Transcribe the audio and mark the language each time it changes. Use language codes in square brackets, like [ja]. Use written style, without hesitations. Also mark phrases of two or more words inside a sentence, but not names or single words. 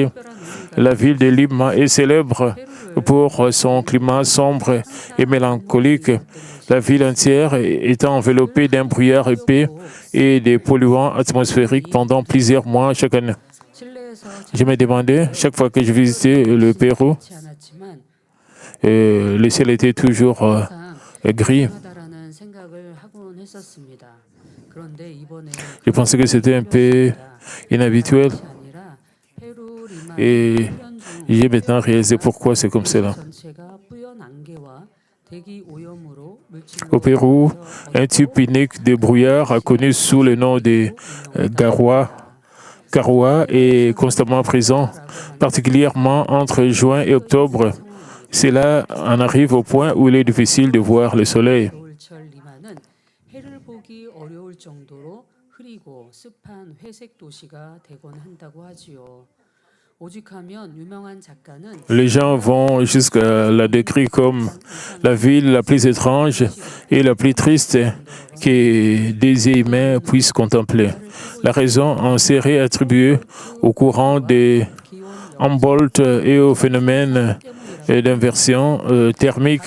[fr] La ville de Lima est célèbre pour son climat sombre et mélancolique. La ville entière étant enveloppée d'un brouillard épais et des polluants atmosphériques pendant plusieurs mois chaque année. Je me demandais, chaque fois que je visitais le Pérou, [ko] 그렇지 않았지만 [fr] le ciel était toujours gris. [ko] 하다라는 생각을 하곤 했었습니다. 그런데 이번에 [fr] Je pensais que c'était un peu inhabituel [ko] 아니라 페루 리마 [fr] et [ko] 훈련 중 [fr] j'ai maintenant réalisé pourquoi c'est comme cela. [ko] 전체가 뿌연 안개와 대기 오염으로 물질로 [fr] Au Pérou, un type unique de brouillard connu sous le nom de Garoua est constamment présent, particulièrement entre juin et octobre. Cela en arrive au point où il est difficile de voir le soleil. [ko] 겨울철 리마는 해를 보기 어려울 정도로 흐리고 습한 회색 도시가 되곤 한다고 하지요. 오직하면 유명한 작가는 [fr] Les gens vont jusqu'à la décrire comme la ville la plus étrange et la plus triste que des humains puissent contempler. La raison en serait attribuée au courant de Humboldt et au phénomène d'inversion thermique.